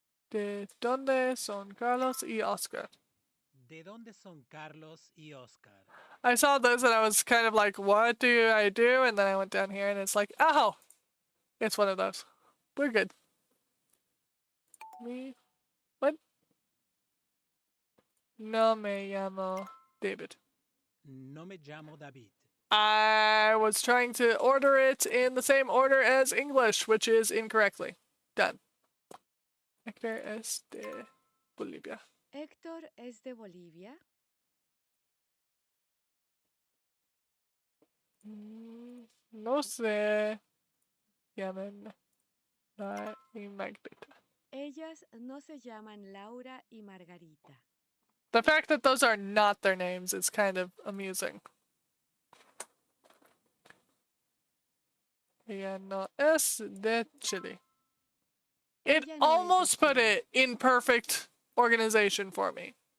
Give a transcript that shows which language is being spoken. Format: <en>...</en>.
<es>¿De dónde son Carlos y Oscar? ¿De dónde son Carlos y Oscar?</es> <en>I saw this and I was kind of like, what do I do? And then I went down here and it's like, oh! It's one of those. We're good. Me? What?</en> <es>No me llamo David. No me llamo David.</es> <en>I was trying to order it in the same order as English, which is incorrectly. Done.</en> <es>Hector es de Bolivia. ¿Héctor es de Bolivia? No sé. Llaman la y Margarita. Ellas no se llaman Laura y Margarita.</es> <en>The fact that those are not their names is kind of amusing.</en> <es>Ella no es de Chile.</es> <en>It</en> <es>Ella no es de</es> <en>almost put</en> <es>Chile.</es> <en>it in perfect organization for me.</en>